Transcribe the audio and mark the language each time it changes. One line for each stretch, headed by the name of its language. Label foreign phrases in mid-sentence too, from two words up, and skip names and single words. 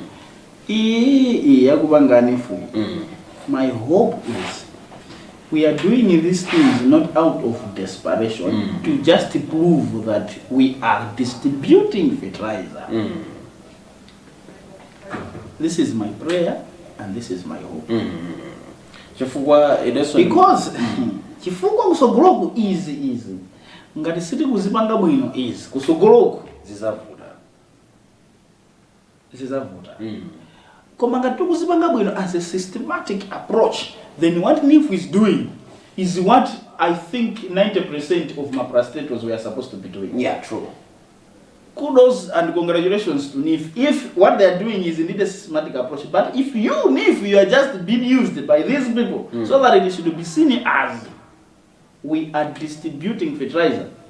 English: My hope is we are doing these things not out of desperation to just prove that we are distributing fertilizer. This is my prayer and this is my hope. Because
Nyanja: chifukwa kusogoloku easy ngati siti kuzipanga bwino easy kusogoloku zizavuta koma ngati kuzipanga bwino
English: as a systematic approach, then what NIF is doing is what I think 90% of my prostators were supposed to be doing. Yeah, true. Kudos and congratulations to NIF if what they are doing is indeed a systematic approach. But if you, NIF, you are just being used by these people so that it should be seen as we are distributing fertilizer.